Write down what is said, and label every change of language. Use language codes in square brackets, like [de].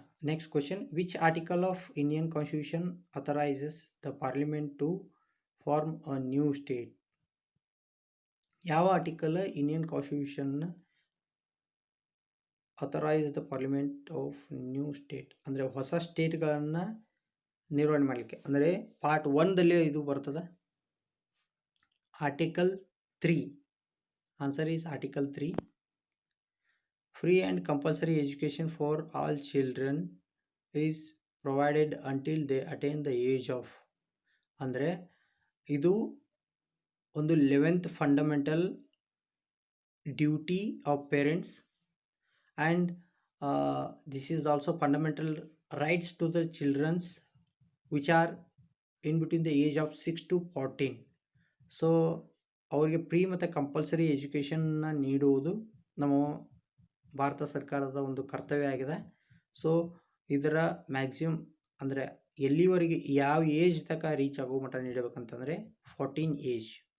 [en] Next question, which article of Indian Constitution authorizes the Parliament to form a new state? ಯಾವ article Indian constitution authorise the parliament of new state, [kn] ಅಂದರೆ ಹೊಸ ಸ್ಟೇಟ್ಗಳನ್ನು ನಿರ್ವಹಣೆ ಮಾಡಲಿಕ್ಕೆ. ಅಂದರೆ part 1ದಲ್ಲಿ ಇದು ಬರ್ತದೆ, article 3. [en] Answer is article 3. Free and compulsory education for all children is provided until they attain the age of. [kn] ಅಂದರೆ ಇದು ಒಂದು [en] 11th fundamental duty of parents and this is also fundamental rights to the children's which are in between the age of 6 to 14. [kn] So ಅವರಿಗೆ pre ಮತ್ತು compulsory ಎಜುಕೇಷನ್ನ ನೀಡುವುದು ನಮ್ಮ ಭಾರತ ಸರ್ಕಾರದ ಒಂದು ಕರ್ತವ್ಯ ಆಗಿದೆ. ಸೊ ಇದರ ಮ್ಯಾಕ್ಸಿಮಮ್ ಅಂದರೆ ಎಲ್ಲಿವರೆಗೆ ಯಾವ ಏಜ್ ತನಕ ರೀಚ್ ಆಗೋ ಮಟ್ಟ ನೀಡಬೇಕಂತಂದರೆ 14 ಏಜ್.